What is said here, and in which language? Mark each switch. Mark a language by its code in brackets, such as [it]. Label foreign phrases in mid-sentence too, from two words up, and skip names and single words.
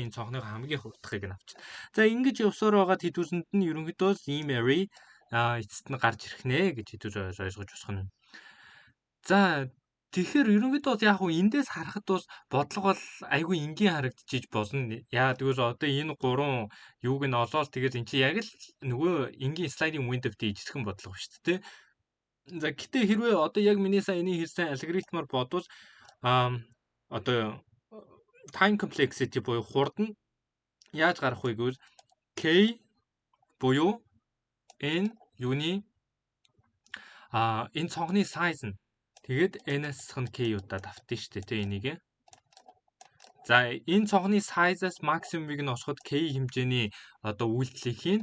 [mn] Энэ цонхны хамгийн их утгыг нь авчих. За ингэж явсаар байгаа хэдүүсэнд нь ерөнхийдөө ийм array эцэст нь гарч ирэх нэ гэж хэдүүж ойлгож босох нь. За тэгэхээр ерөнхийдөө яг хуу эндээс харахад бас бодлого бол айгүй энгийн харагдчих болно. Яа тэгвэл одоо энэ 3 юуг нь олоод тэгээд эн чинь яг л нөгөө энгийн [en] sliding window- [mn] т ижлэхэн бодлого шүү дээ. За гэтээ хэрвээ одоо яг миний сая энийг хэлсэн алгоритмаар бодвол одоо [en] time complexity [mn] буюу хурд нь яаж гарах вэ гэвэл k буюу n юуны энэ цонхны size нь тэгээд n-аас нь k удаад автсан шүү дээ тэ энийг. За энэ цонхны size-аас максимумыг нь олоход k хэмжээний одоо үйлдэлийг хийн.